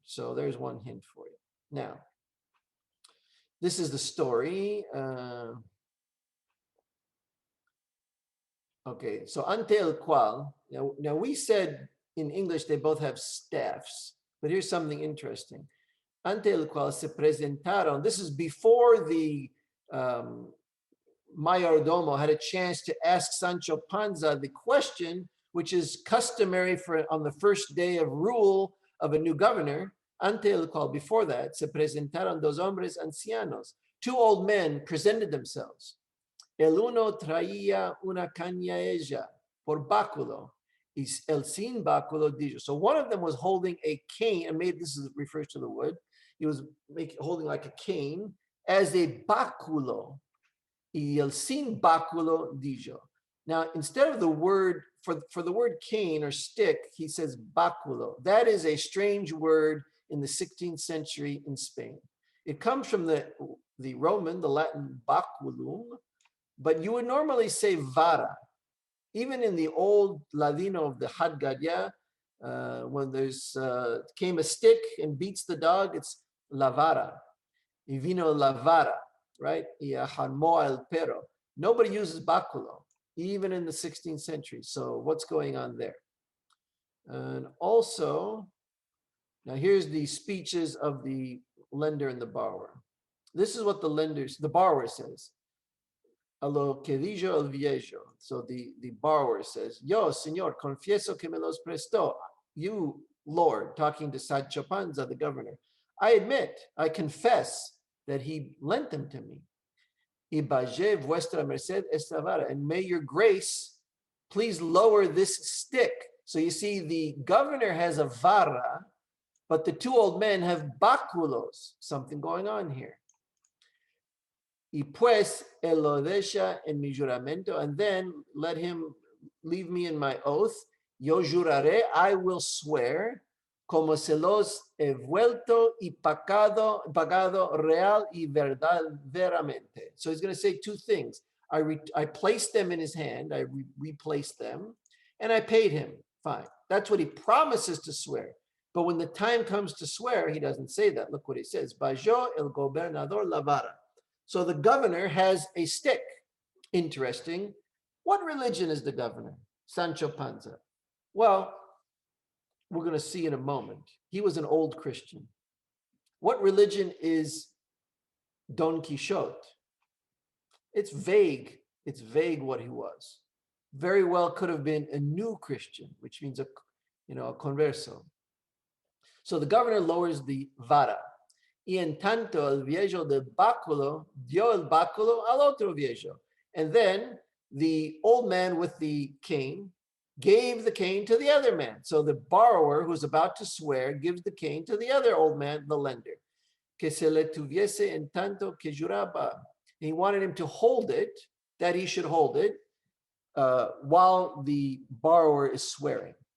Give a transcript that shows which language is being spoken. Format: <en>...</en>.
<en>So there's one hint for you. Now, this is the story. Okay, so</en> <es>ante el cual.</es> <en>Now we said in English they both have staffs, but here's something interesting.</en> <es>Ante el cual se presentaron.</es> <en>This is before the mayordomo had a chance to ask Sancho Panza the question, which is customary for on the first day of rule of a new governor.</en> <es>Ante el cual,</es> <en>before that,</en> <es>se presentaron dos hombres ancianos.</es> <en>Two old men presented themselves.</en> <es>El uno traía una cañaella por báculo, y el sin báculo dijo.</es> <en>So one of them was holding a cane, and maybe this refers to the wood. He was holding like a cane as a báculo,</en> <es>y el sin báculo dijo.</es> <en>Now, instead of the word, for the word cane or stick, he says báculo. That is a strange word in the 16th century in Spain. It comes from the Roman, the Latin baculum, but you would normally say vara. Even in the old Ladino of the Hadgadia, when there's came a stick and beats the dog, it's la vara.</en> <es>Y vino la vara, right? Y armó el perro.</es> <en>Nobody uses báculo, even in the 16th century. So what's going on there? And also, now here's the speeches of the lender and the borrower. This is what the borrower says.</en> <es>A lo que dijo el viejo.</es> <en>So the borrower says,</en> <es>Yo, señor, confieso que me los prestó.</es> <en>You, Lord, talking to Sancho Panza, the governor. I admit, I confess that he lent them to me.</en> <es>Y baje vuestra merced esta vara.</es> <en>And may your grace please lower this stick. So you see, the governor has a vara, but the two old men have báculos. Something going on here.</en> <es>Y pues él lo deja en mi juramento,</es> <en>and then let him leave me in my oath.</en> <es>Yo juraré,</es> <en>I will swear,</en> <es>como se los he vuelto y pagado real y verdaderamente.</es> <en>So he's going to say two things. I placed them in his hand, I replaced them, and I paid him. Fine. That's what he promises to swear. But when the time comes to swear, he doesn't say that. Look what he says.</en> <es>Bajó el gobernador la vara.</es> <en>So the governor has a stick. Interesting. What religion is the governor? Sancho Panza. Well, we're going to see in a moment. He was an old Christian. What religion is Don Quixote? It's vague. It's vague what he was. Very well could have been a new Christian, which means a converso. So the governor lowers the vara.</en> <es>Y en tanto el viejo del báculo dio el báculo al otro viejo.</es> <en>And then the old man with the cane gave the cane to the other man. So the borrower who's about to swear gives the cane to the other old man, the lender.</en> <es>Que se le tuviese en tanto que juraba.</es> <en>And he wanted him to hold it, that he should hold it, while the borrower is swearing.</en>